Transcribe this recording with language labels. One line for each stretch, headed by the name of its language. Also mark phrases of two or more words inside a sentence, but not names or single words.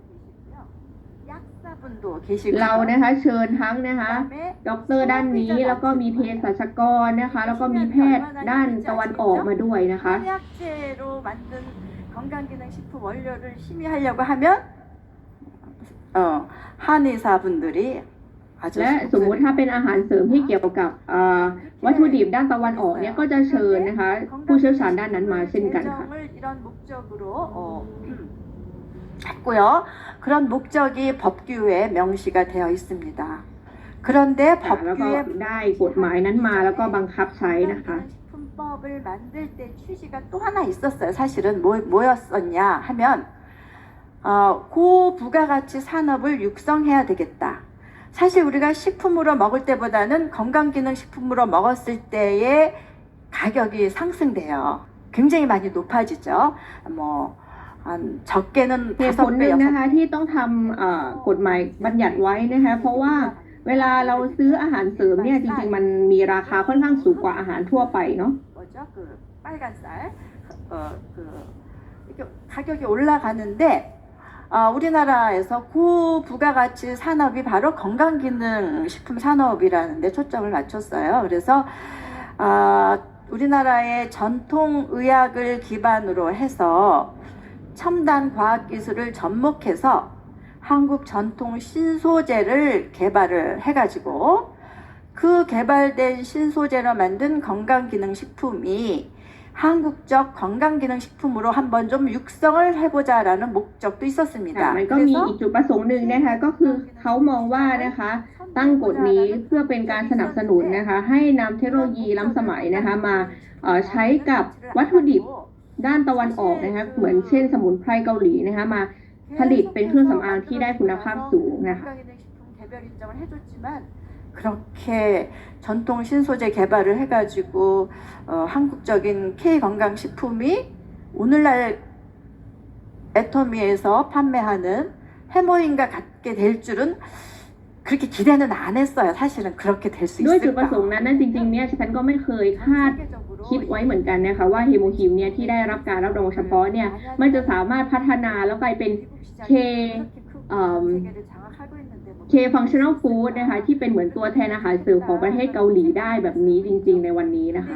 Korean: 약사분도 계시고
Thai: เรานะคะเชิญทั้งนะคะ
Korean: 그다음에
Thai: ด็อกเตอร์ด้านนี้แล้วก็มีเภสัชกรนะคะแล้วก็มีแพทย์ด้านตะวันออกมาด้วยนะคะ
Korean: 한약재로 만든 건강기능식품 원료를 심의하려고 하면 한의사분들이 아주
Thai: และสมมุติถ้าเป็นอาหารเสริมที่เกี่ยวกับวัตถุดิบด้านตะวันออกเนี่ยก็จะเชิญนะคะผู้เชี่ยวชาญด้านนั้นมาเช่นกันค่ะ
Korean: 제정을 이런 목적으로 했고요. 그런 목적이 법규에 명시가 되어 있습니다. 그런데
Thai: แล้วก็
Korean: 법규에
Thai: ได้กฎหมายนั้นมาแล้วก็บังคับใช้นะคะ
Korean: 식품법을 만들 때 취지가 또 하나 있었어요. 사실은 뭐였었냐 하면 고부가가치 산업을 육성해야 되겠다. 사실 우리가 식품으로 먹을 때보다는 건강기능식품으로 먹었을 때의 가격이 상승돼요. 굉장히 많이 높아지죠. 적게는
Thai: เหตุผลหนึ่งนะคะที่ต้องทำกฎหมายบัญญัติไว้นะคะเพราะว่าเวลาเราซื้ออาหารเสริมเนี่ยจริงๆมันมีราคาค่อนข้างสูงกว่าอาหารทั่วไปเนาะ
Korean: 뭐죠? 그 빨간 쌀 이렇게 가격이 올라가는데 우리나라에서 고부가가치 산업이 바로 건강기능식품 산업이라는 데 초점을 맞췄어요. 그래서 우리나라의 전통의학을 기반으로 해서 첨단 과학기술을 접목해서 한국 전통 신소재를 개발을 해가지고 그 개발된 신소재로 만든 건강기능식품이 한국적 건강기능식품으로 한번 좀 육성을 해보자라는 목적도
Thai: ค่ะ
Korean: 있었습니다.
Thai: มันก็มีอีกจุดประสงค์หนึ่งนะคะก็คือเขามองว่านะคะตั้งกฎนี้เพื่อเป็นการสนับสนุนนะคะให้นำเทคโนโลยีล้ำสมัยนะคะมาใช้กับวัตถุดิบด้านตะวันออกนะคะเหมือนเช่นสมุนไพรเกาหลีนะคะมาผลิตเป็นเครื่องสำอางที่ได้คุณภาพสูงนะคะ
Korean: 건강기능식품 개별 인정을 해줬지만 그렇게 전통 신소재 개발을 해가지고 한국적인 K 건강식품이 오늘날 애터미에서 판매하는 해모인과 같게 될 줄은 그렇게 기대는 안 했어요. 사실은 그렇게 될 수
Thai: ด้วยจุดประ
Korean: 있을까?
Thai: สงค์นั้นจริงๆเนี่ยฉันก็ไม่เคยคาด คิดไว้เหมือนกันนะคะว่าเฮโมฮิมเนี่ยที่ได้รับการรับรองเฉพาะเนี่ยมันจะสามารถพัฒนาแล้วกลายเป็น K
English: functional food
Thai: นะคะที่เป็นเหมือนตัวแทนอาหารเสริมของประเทศเกาหลีได้แบบนี้จริงๆในวันนี้นะคะ